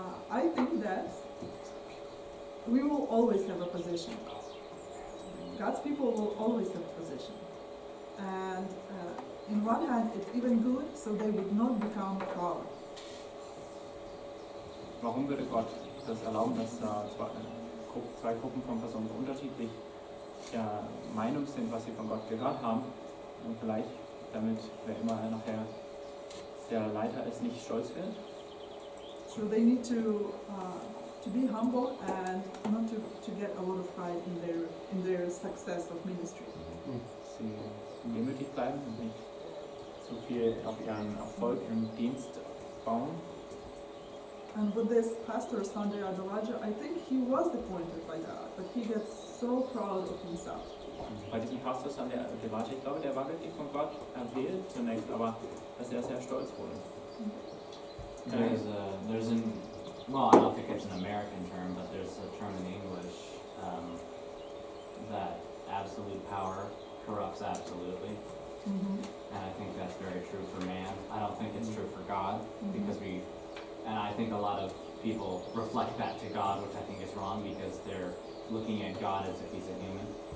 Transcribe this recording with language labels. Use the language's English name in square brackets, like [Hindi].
[English] I think that we will always have a position. God's people will always have a position. And in one hand, it's even good, so they would not become proud. [German] Warum würde Gott das erlauben, dass zwei Gruppen von Personen unterschiedlich der Meinung sind, was sie von Gott gehört haben, und vielleicht damit, wer immer nachher der Leiter ist, nicht stolz wird? [English] So they need to be humble and not to get a lot of pride in their success of ministry. [German] Sie demütig bleiben und nicht zu viel auf ihren Erfolg im Dienst bauen. [English] And with this pastor, Sunday Adelaja, I think he was appointed by God, but he gets so proud of himself. [German] Bei diesem Pastor, ich glaube, der war wirklich von Gott erwählt zunächst, aber dass er sehr stolz wurde. [English] Well, I don't think it's an American term, but there's a term in English that absolute power corrupts absolutely. And I think that's very true for man. I don't think it's true for God, because and I think a lot of people reflect that to God, which I think is wrong, because they're looking at God as if he's a human.